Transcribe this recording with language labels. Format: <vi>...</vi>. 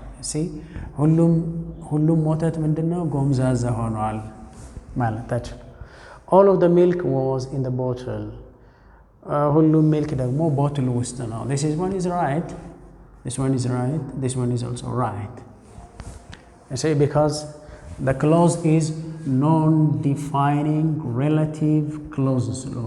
<am>See, ሁሉም ወተት ምንድነው? ጎምዛዛ ሆኗል ማለታችን።</am> <en>all of the milk was in the bottle.</en> <am>ሁሉም ሚልክ ደግሞ ቦትል ውስጥ ነው።</am> <en>this one is right. This one is right. This one is also right. You see, because the clause is non-defining relative clauses.</en>